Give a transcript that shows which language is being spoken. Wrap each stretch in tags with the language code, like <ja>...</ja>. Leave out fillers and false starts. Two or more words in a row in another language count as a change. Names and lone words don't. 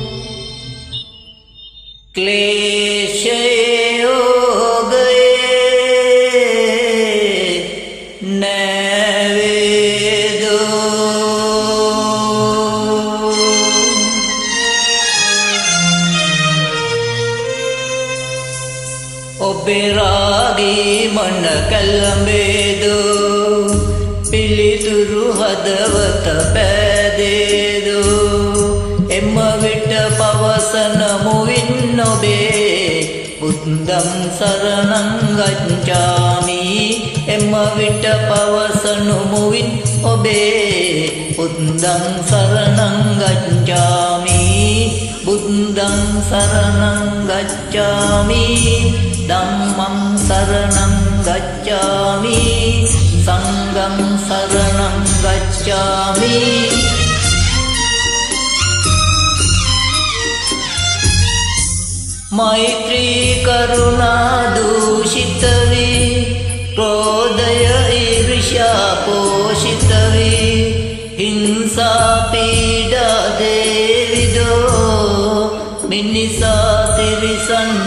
<si>ක්ලේශයෝගයේ නැවේදෝ ඔබේ රාගී මන කැළඹෙදෝ පිළිතුරු හදවත පෑදේදෝ එම විට පවසන මුවින් ඔබේ</si> <pi>බුද්ධං සරණං ගච්ඡාමි</pi> <si>එම විට පවසන මුවින් ඔබේ</si> <pi>බුද්ධං සරණං ගච්ඡාමි බුද්ධං සරණං ගච්ඡාමි ධම්මං සරණං ගච්ඡාමි සංඝං සරණං ගච්ඡාමි</pi> <si>මෛත්‍රී කරුණා දූෂිත වේ ක්‍රෝධය ඊර්ෂ්‍යා පෝෂිත වේ හිංසා පීඩා දේවිදෝ මිනිසා තිරිසන්</si>